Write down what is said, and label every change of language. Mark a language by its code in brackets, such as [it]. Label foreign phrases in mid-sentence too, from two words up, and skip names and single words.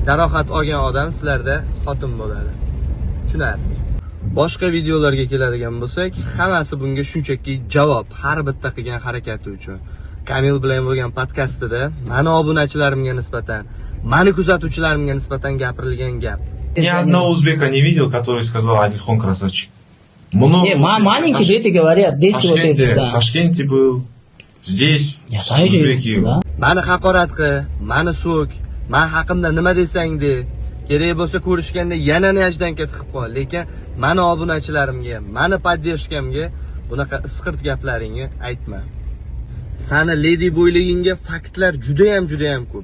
[uz] Jarohat olgan odam sizlarda xotin bo'ladi. Tushunarli. Boshqa videolarga keladigan bo'lsak, hammasi bunga shunchaki javob, har bitta qilgan harakati uchun. Kamil bilan bo'lgan podkastida meni obunachilarimga nisbatan, meni kuzatuvchilarimga nisbatan gapirilgan gap. [ru] Ни одного узбека не видел, который сказал Odilxon красавчик. Не, маленькие дети говорят, дети вот эти, да. В Ташкенте был, здесь, узбеки. [uz] Meni haqorat qil, meni so'k, men haqimda nima desang de, kerak bo'lsa ko'rishganda yana najdan ketib qol, lekin meni obunachilarimga, meni podдержкамga bunaqa isqirt gaplaringni aytma. Sani Lady Boyligingga faktlar juda ham ko'p.